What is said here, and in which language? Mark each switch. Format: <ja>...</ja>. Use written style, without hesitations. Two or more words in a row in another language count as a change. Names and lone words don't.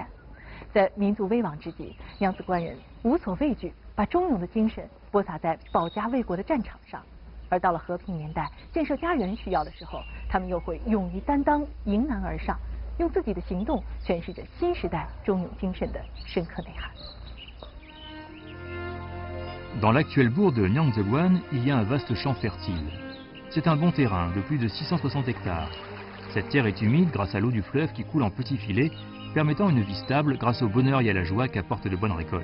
<zh>在民族危亡之际，娘子关人无所畏惧，把忠勇的精神播撒在保家卫国的战场上。而到了和平年代，建设家园需要的时候，他们又会勇于担当，迎难而上，用自己的行动诠释着新时代忠勇精神的深刻内涵。</zh> <fr>Dans l'actuel bourg de Nyangzheguan, il y a un vaste champ fertile. C'est un bon terrain de plus de 660 hectares. Cette terre est humide grâce à l'eau du fleuve qui coule en petits filets, permettant une vie stable grâce au bonheur et à la joie qu'apportent de bonnes récoltes.</fr>